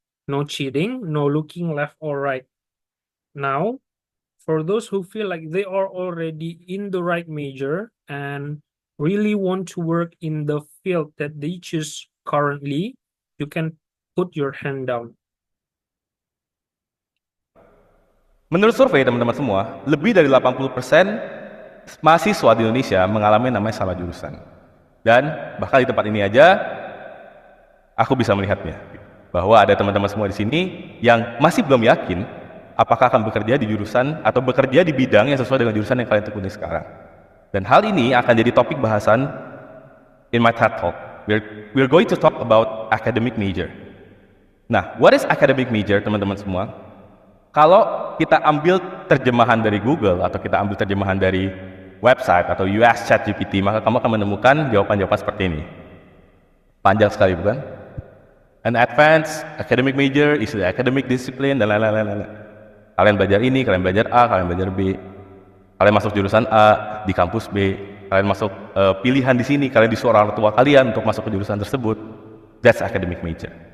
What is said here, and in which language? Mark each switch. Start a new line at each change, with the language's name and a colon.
English: No cheating, no looking left or right. Now, for those who feel like they are already in the right major and really want to work in the field that they choose currently, you can put your hand down.
Indonesian: Menurut survei teman-teman semua, lebih dari 80% mahasiswa di Indonesia mengalami namanya salah jurusan. Dan bahkan di tempat ini aja aku bisa melihatnya bahwa ada teman-teman semua di sini yang masih belum yakin apakah akan bekerja di jurusan atau bekerja di bidang yang sesuai dengan jurusan yang kalian tekuni sekarang. Dan hal ini akan jadi topik bahasan
English: in my TED Talk. We're going to talk about academic major. Nah, what is academic major,
Indonesian: teman-teman semua? Kalau kita ambil terjemahan dari Google atau kita ambil terjemahan dari website atau US ChatGPT, maka kamu akan menemukan jawaban-jawaban seperti ini. Panjang sekali, bukan?
English: An advanced academic major is the academic discipline,
Indonesian: dan lain-lain. Kalian belajar ini, kalian belajar A, kalian belajar B. Kalian masuk jurusan A di kampus B. Kalian masuk pilihan di sini, kalian disuruh orang tua kalian untuk masuk ke jurusan tersebut.
English: That's academic major.